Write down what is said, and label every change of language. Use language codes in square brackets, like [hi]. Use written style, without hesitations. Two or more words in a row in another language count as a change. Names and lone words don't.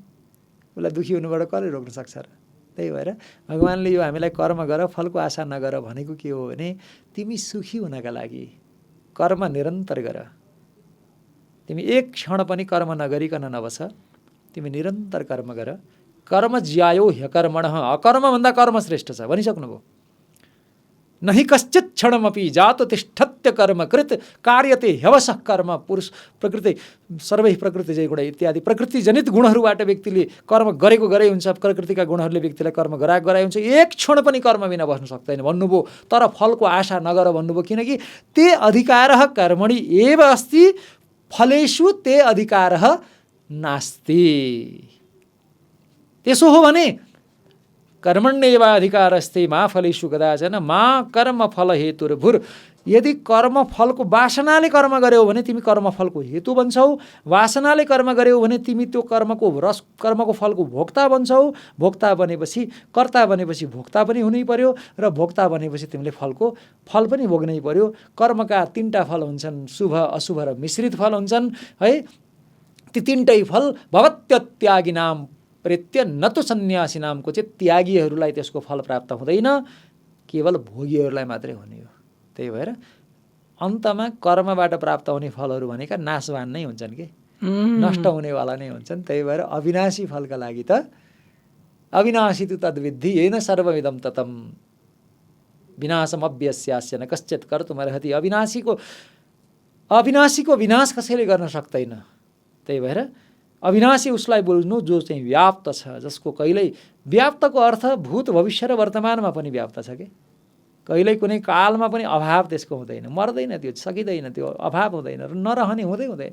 [ne] उसलाई दुःखी हुनुबाट कसले रोक्न सक्छ र? त्यही भएर भगवान्ले यो हामीलाई कर्म गर फलको आशा नगर भनेको के हो भने, तिमी सुखी हुनका लागि कर्म निरन्तर गर। तिमी एक क्षण पनि कर्म नगरिकन नबस, तिमी निरन्तर कर्म गर। [sa] कर्म ज्यायो ह्यकर्मणः, [ne] अकर्मभन्दा कर्म श्रेष्ठ छ भनिसक्नुभयो। [sa] नहि कश्चित् क्षणमपि जातो तिष्ठत्य कर्मकृत कार्यते ह्यवशः कर्म। पुरुष प्रकृति सर्वै प्रकृति जय गुण [ne] इत्यादि प्रकृतिजनित गुणहरूबाट व्यक्तिले कर्म गरेको गरै हुन्छ। प्रकृतिका गुणहरूले व्यक्तिलाई कर्म गराइ हुन्छ। एक क्षण पनि कर्म बिना बस्न सक्दैन भन्नुभयो। तर फलको आशा नगर भन्नुभयो, किनकि [sa] ते अधिकारः कर्मणि एव अस्ति फलेषु ते अधिकारः नास्ति। [ne] त्यसो हो भने [sa] कर्मण्येवाधिकारस्ते मा फलेषु कदाचन मा कर्म फल हेतुर्भुर। [ne] यदि कर्म फलको वासनाले कर्म गर्यौ भने तिमी कर्मफलको हेतु बन्छौ, वासनाले कर्म गर्यौ भने तिमी त्यो कर्मको फलको भोक्ता बन्छौ। भोक्ता बनेपछि कर्ता बनेपछि भोक्ता पनि हुनै पर्यो, र भोक्ता बनेपछि तिमीले फल पनि भोग्नै पर्यो। कर्मका 3टा फल हुन्छन्, शुभ, अशुभ र मिश्रित फल हुन्छन् है। ती तीनटै फल [sa] भवत्य त्यागी नाम प्रेत्य न तो सन्यासी [ne] नामको चाहिँ त्यागीहरूलाई त्यसको फल प्राप्त हुँदैन, केवल भोगीहरूलाई मात्रै हुने हो। त्यही भएर अन्तमा कर्मबाट प्राप्त हुने फलहरू भनेका नाशवान नै हुन्छन् कि नष्ट हुनेवाला नै हुन्छन्। त्यही भएर अविनाशी फलका लागि त [sa] अविनाशी तु तद्विद्धि येन सर्वमिदं ततम् विनाशम अव्यस्यास्य न कश्चित् कर्तुमर्हति। [ne] अविनाशीको विनाश कसैले गर्न सक्दैन। त्यही भएर अविनाशी उसलाई बुझ्नु जो चाहिँ व्याप्त छ, जसको कहिल्यै व्याप्तको अर्थ भूत भविष्य र वर्तमानमा पनि व्याप्त छ कि कहिल्यै कुनै कालमा पनि अभाव त्यसको हुँदैन, मर्दैन, त्यो सकिँदैन, त्यो अभाव हुँदैन र नरहने हुँदैन।